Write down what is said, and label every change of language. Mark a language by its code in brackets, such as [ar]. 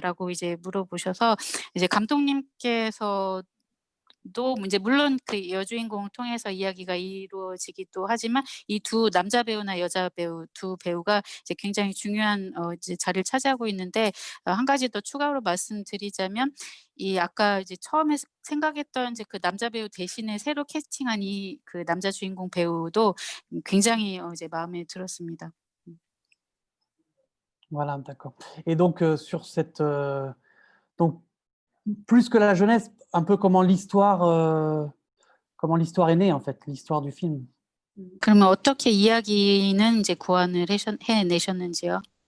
[ko] 라고 이제 물어보셔서 이제 감독님께서도 이제 물론 그 여주인공을 통해서 이야기가 이루어지기도 하지만 이 두 남자 배우나 여자 배우 두 배우가 이제 굉장히 중요한 이제 자리를 차지하고 있는데 한 가지 더 추가로 말씀드리자면 이 아까 이제 처음에 생각했던 이제 그 남자 배우 대신에 새로 캐스팅한 이 그 남자 주인공 배우도 굉장히 이제 마음에 들었습니다. [fr] Voilà, d'accord. Et donc sur cette donc plus que la jeunesse, un peu comment l'histoire est née en fait, l'histoire du film. [ko] 그러면 어떻게 이야기는 이제 구안을 해내셨는지요?